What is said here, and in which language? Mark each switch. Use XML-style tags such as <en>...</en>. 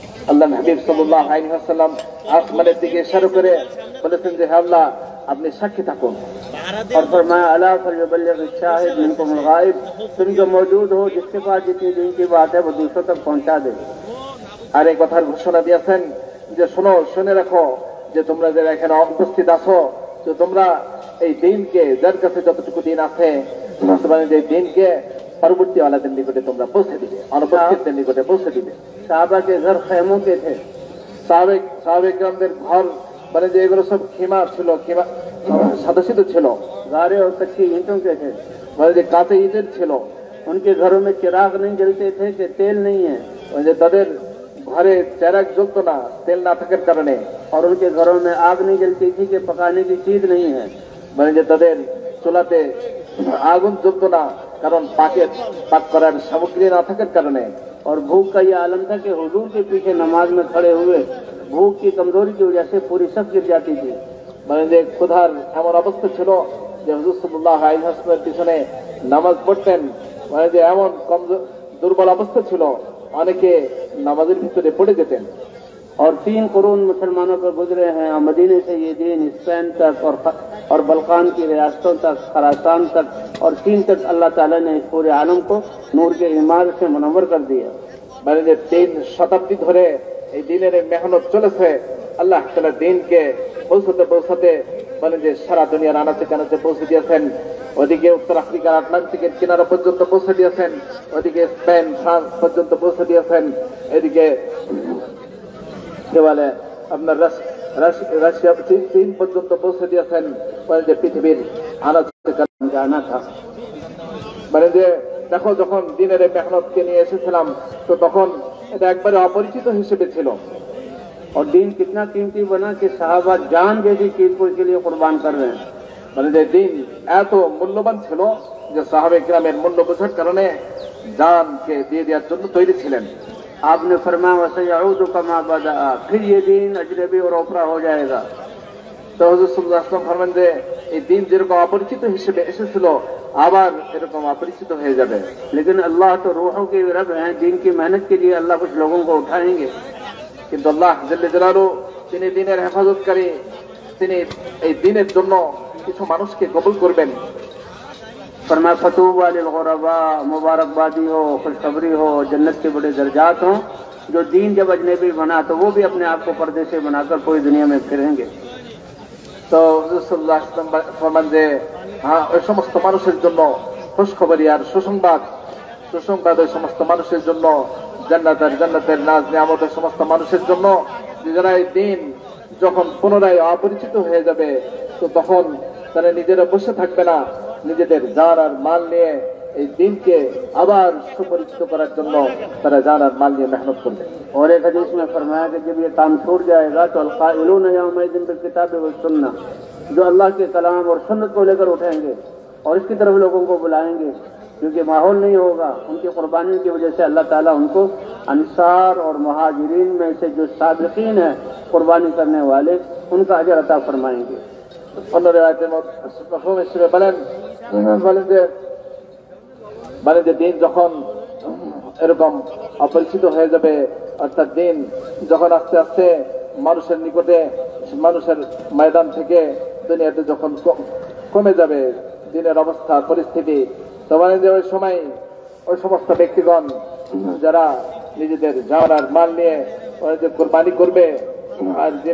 <bn>আল্লাহ হাবিব সাল্লাল্লাহু আলাইহি ওয়াসাল্লাম আসমানের দিকে ইশারা করে বলেছেন যে হে আল্লাহ আপনি সাক্ষী থাকুন।</bn> <hi>और फरमाया</hi> <ar>अला फलयुबल्लिग शाहिद मिनकुमुल गायब,</ar> <hi>तुम जो मौजूद हो जिसके पास जितनी दिन की बात है वो दूसरों तक पहुंचा दे।</hi> <bn>আর এই কথার ঘোষণা দিয়েছেন যে শোনো, শুনে রাখো যে তোমরা যারা এখানে উপস্থিত আছো, তো তোমরা এই দিনকে, যার কাছে যতটুকু দিন আছে, তোমাদের যে দিনকে পরবর্তী ওয়ালাদের নিকটে তোমরা পৌঁছে দিবে, অনুপস্থিতদের নিকটে পৌঁছে দিবে।</bn> <hi>साहबा के घर खेमों के थे,</hi> <bn>সাহাবে কিরামদের ঘর মানে যে এগুলো সব খেমা ছিল, খেমা সাদাসিত ছিল,</bn> <hi>गारे और कच्ची ईंटों के थे।</hi> <bn>মানে যে কাঁচা ইটের ছিল।</bn> <hi>उनके घरों में चिराग नहीं जलते थे कि तेल नहीं है,</hi> <bn>মানে যে তাদের ঘরে চেরাগ জ্বলতো না তেল না থাকার কারণে,</bn> <hi>और उनके घरों में आग नहीं जलती थी कि पकाने की चीज नहीं है।</hi> <bn>মানে যে তাদের চুলাতে আগুন জ্বলতো না কারণ পাক করার সামগ্রী না থাকার কারণে।</bn> <hi>और भूख का ये आलम था कि हुजूर के पीछे नमाज में खड़े हुए भूख की कमजोरी की वजह से पूरी सब गिर जाती थी।</hi> <bn>মানে যে ক্ষুধার এমন অবস্থা ছিল যে হুজুর সাল্লাল্লাহু আলাইহি ওয়াসাল্লামের পিছনে নামাজ পড়তেন, মানে যে এমন দুর্বল অবস্থা ছিল অনেকে নামাজের ভিতরে পড়ে যেতেন।</bn> <hi>और 3 कुरून मुसलमानों पर गुजरे हैं, और मदीने से ये दीन स्पेन तक और बल्कान की रियासतों तक, खरासान तक और चीन तक अल्लाह ताला ने इस पूरे आलम को नूर के इमार से मुनव्वर कर दिया।</hi> <bn>মানে যে 3 শতাব্দী ধরে এই দিনের মেহনত চলেছে, আল্লাহ তাআলা দিনকে পৌঁছাতে পৌঁছাতে মানে যে সারা দুনিয়ার আনাচে কানাচে পৌঁছে দিয়েছেন। ওদিকে উত্তর আফ্রিকার আটলান্টিকের কিনারা পর্যন্ত পৌঁছে দিয়েছেন, ওদিকে স্পেন ফ্রান্স পর্যন্ত পৌঁছে দিয়েছেন, এদিকে কি বলে আপনার রাশিয়া চীন পর্যন্ত পৌঁছে দিয়েছেন। মানে যে পৃথিবীর আনাচে কানাচে জানা থা, মানে যে দেখো যখন দিনের মেহনতকে নিয়ে এসেছিলাম তো তখন এটা একবারে অপরিচিত হিসেবে ছিল।</bn> <hi>और दीन कितना कीमती बना कि साहबा जान जैसी चीज को इसके लिए कुर्बान कर रहे हैं।</hi> <bn>মানে যে দিন এত মূল্যবান ছিল যে সাহাবে কিরামের মূল্য বোঝার কারণে জানকে দিয়ে দেওয়ার জন্য তৈরি ছিলেন।</bn> <hi>आपने फरमाया</hi> <ar>वसयऊदु कमा बदा,</ar> <hi>फिर ये दीन अजनबी और ओपरा हो जाएगा।</hi> <bn>তো হুজুর সাল্লাল্লাহু আলাইহি ওয়াসাল্লাম ফরমান যে এই দিন যেরকম অপরিচিত হিসেবে এসেছিল আবার এরকম অপরিচিত হয়ে যাবে।</bn> <hi>लेकिन अल्लाह तो रूहों के रब हैं, दीन की मेहनत के लिए अल्लाह कुछ लोगों को उठाएंगे।</hi> <bn>কিন্তু আল্লাহ জাল্লে জালালু তিনি দিনের হেফাজতকারী, তিনি এই দিনের জন্য কিছু মানুষকে কবুল করবেন।</bn> <hi>फरमाया</hi> <ar>फतूबा लिल गुरबा,</ar> <hi>मुबारकबादी हो, खुशखबरी हो, जन्नत के बड़े दर्जात हों। जो दीन जब अजनबी बना तो वो भी अपने आप को पर्दे से बनाकर पूरी दुनिया में फिरेंगे।</hi> <bn>তো হুজুর সাল্লাল্লাহু আলাইহি ওয়াসাল্লাম ফরমান যে হ্যাঁ, ওই সমস্ত মানুষের জন্য খুশখবরি আর সুসংবাদ ওই সমস্ত মানুষের জন্য, জান্নাতের নাজ নিয়ামত ওই সমস্ত মানুষের জন্য যে যারা এই দিন যখন পুনরায় অপরিচিত হয়ে যাবে তো তখন তারা নিজেরা বসে থাকবে না, নিজেদের জান আর মাল নিয়ে এই দিনকে আবার সুপরিচিত করার জন্য তারা জান আর মাল নিয়ে মেহনত করবে।</bn> <hi>और एक हदीस में फरमाया कि जब ये काम छूट जाएगा तो</hi> <ar>अलकाइलून यौमइज़िन बिल किताब व सुन्नह,</ar> <hi>जो अल्लाह के कलाम और सुन्नत को लेकर उठेंगे और इसकी तरफ लोगों को बुलाएंगे, क्योंकि माहौल नहीं होगा। उनकी कुर्बानी की वजह से अल्लाह ताला उनको अंसार और मुहाजिरीन में से जो साबिकीन है कुर्बानी करने वाले, उनका अजर अता फरमाएंगे।</hi> <bn>অন্য রিওয়ায়াতের মধ্যে বলেন যে দিন যখন এরকম অপরিচিত হয়ে যাবে, অর্থাৎ দিন যখন আস্তে আস্তে মানুষের নিকটে, মানুষের ময়দান থেকে দুনিয়াতে যখন কমে যাবে দিনের অবস্থা পরিস্থিতি, তো মানে যে ওই সময় ওই সমস্ত ব্যক্তিগণ যারা নিজেদের জান আর মাল নিয়ে যে কোরবানি করবে আর</bn>